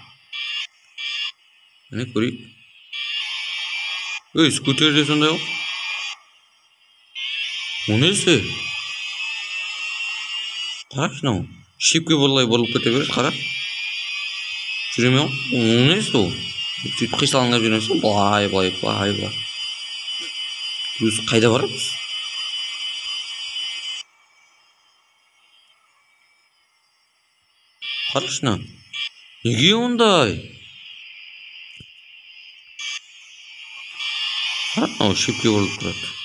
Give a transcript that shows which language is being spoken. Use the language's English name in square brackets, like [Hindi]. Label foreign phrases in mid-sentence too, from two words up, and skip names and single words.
[Kazakh] Міне көрейік. Скутер де сондай ғой. O nesi? Қарашы мынау. Шипке бұрылып кете береді, қара. Жүре ме? O nesi o? Сөйтіп қисалаңдап жүрмесін. Былай. Өзі қайда барамыз? Қарашы мынау. Неге ондай? Қара мынау шипке бұрылып тұрады.